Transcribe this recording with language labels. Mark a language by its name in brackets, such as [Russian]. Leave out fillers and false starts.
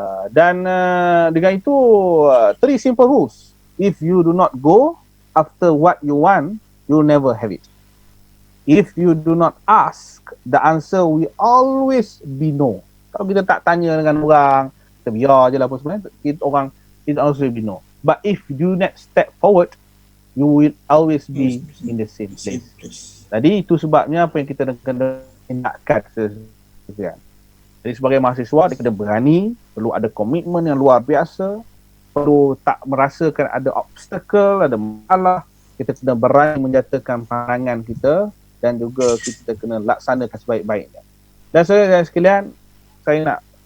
[Malay] Dan dengan itu, 3 [English] simple rules. If you do not go after what you want, you'll never have it. If you do not ask, the answer will always be no. [Malay] Kalau kita tak tanya dengan orang, kita biar je lah apa sebenarnya, [English] it always be no. But if you not step forward, you will always be in the same place. [Malay] Jadi itu sebabnya apa yang kita kena tindakan. Jadi sebagai mahasiswa, dia kena berani, perlu ada komitmen yang luar biasa, perlu tak merasakan ada obstacle, ada masalah. Kita kena berani menyatakan pandangan kita dan juga kita kena laksanakan sebaik-baiknya. Dan saya sekalian, saya nak